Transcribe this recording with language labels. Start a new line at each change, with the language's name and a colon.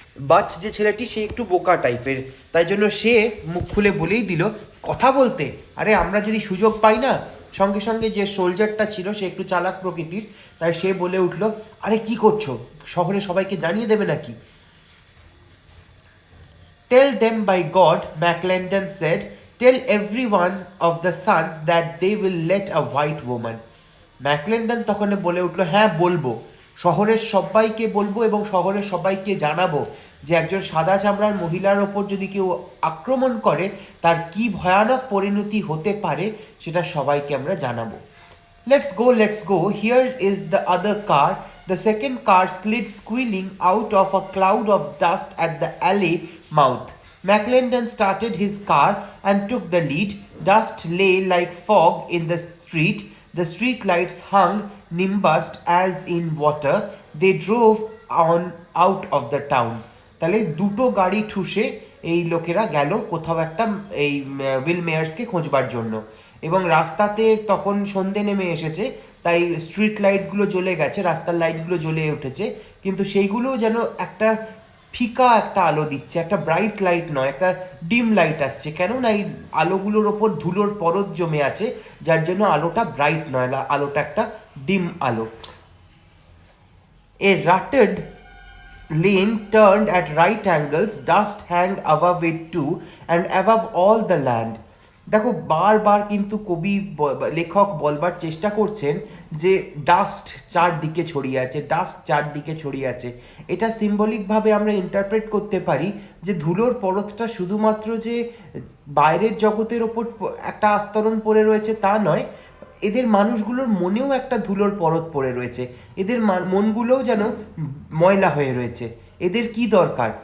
Bangla: বাচ যে ছেলেটি, সে একটু বোকা টাইপের, তাই জন্য সে মুখ খুলে বলেই দিল কথা বলতে। আরে আমরা যদি সুযোগ পাই না। সঙ্গে সঙ্গে যে সোলজারটা ছিল সে একটু চালাক প্রকৃতির, তাই সে বলে উঠল, আরে কি করছো, শহরে সবাইকে জানিয়ে দেবে নাকি?
English: Tell them, by God, McClendon said. Tell every one of the sons that they will let a white woman.
Bangla: ম্যাকলেন্ডন তখন বলে উঠল, হ্যাঁ বলবো, শহরের সবাইকে বলবো এবং শহরের সবাইকে জানাবো যে একজন সাদা চামড়ার মহিলার ওপর যদি কেউ আক্রমণ করে তার কি ভয়ানক পরিণতি হতে পারে সেটা সবাইকে আমরা জানাবো।
English: Let's go. Here is the other car. The second car slid squealing out of a cloud of dust at the alley mouth. McClendon started his car and took the lead. Dust lay like fog in the street. The street lights hung nimbused as in water. They drove on out of the town.
Bangla: তাহলে দুটো গাড়ি ঠুসে এই লোকেরা গেল কোথাও একটা এই will মেয়ার্সকে খোঁজবার জন্য, এবং রাস্তাতে তখন সন্ধে নেমে এসেছে, তাই স্ট্রিট লাইটগুলো জ্বলে গেছে, রাস্তার লাইটগুলো জ্বলে উঠেছে, কিন্তু সেইগুলোও যেন একটা ফিকা একটা আলো দিচ্ছে, একটা ব্রাইট লাইট নয়, একটা ডিম লাইট আসছে। কেননা এই আলোগুলোর ওপর ধুলোর পরত জমে আছে, যার জন্য আলোটা ব্রাইট নয়, আলোটা একটা ডিম আলো।
English: A rutted lane turned at right angles, dust hung above it too, and above all the land.
Bangla: দেখো বারবার কিন্তু কবি লেখক বলবার চেষ্টা করছেন যে ডাস্ট চারদিকে ছড়িয়ে আছে, ডাস্ট চারদিকে ছড়িয়ে আছে। এটা সিম্বলিকভাবে আমরা ইন্টারপ্রেট করতে পারি যে ধুলোর পরতটা শুধুমাত্র যে বাইরের জগতের ওপর একটা আস্তরণ পড়ে রয়েছে তা নয়, এদের মানুষগুলোর মনেও একটা ধুলোর পরত পড়ে রয়েছে, এদের মনগুলোও যেন ময়লা হয়ে রয়েছে। এদের কি দরকার?